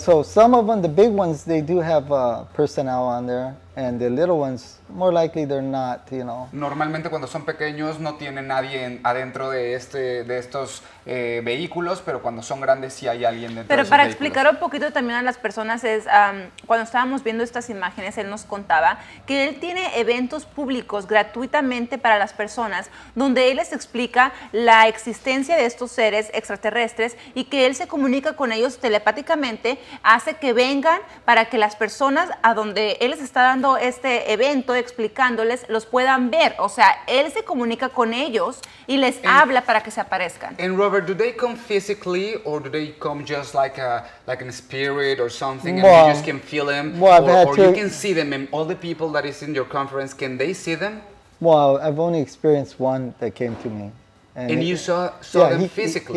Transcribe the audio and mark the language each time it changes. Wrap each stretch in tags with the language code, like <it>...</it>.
<en>So some of them, the big ones, they do have personnel on there, and the little ones, more likely they're not, you know.</en> <es>Normalmente cuando son pequeños no tiene nadie adentro de estos vehículos, pero cuando son grandes sí hay alguien dentro de esos para vehículos. Explicar un poquito también a las personas es, cuando estábamos viendo estas imágenes, él nos contaba que él tiene eventos públicos gratuitamente para las personas, donde él les explica la existencia de estos seres extraterrestres y que él se comunica con ellos telepáticamente, hace que vengan para que las personas a donde él les está dando este evento, explicándoles, los puedan ver. O sea, él se comunica con ellos y les habla para que se aparezcan.</es> <en>And Robert, do they come physically or do they come just like a spirit or something, and you just can feel them, or you can see them, and all the people that is in your conference, can they see them? Well, I've only experienced one that came to me. And you saw them physically?</en>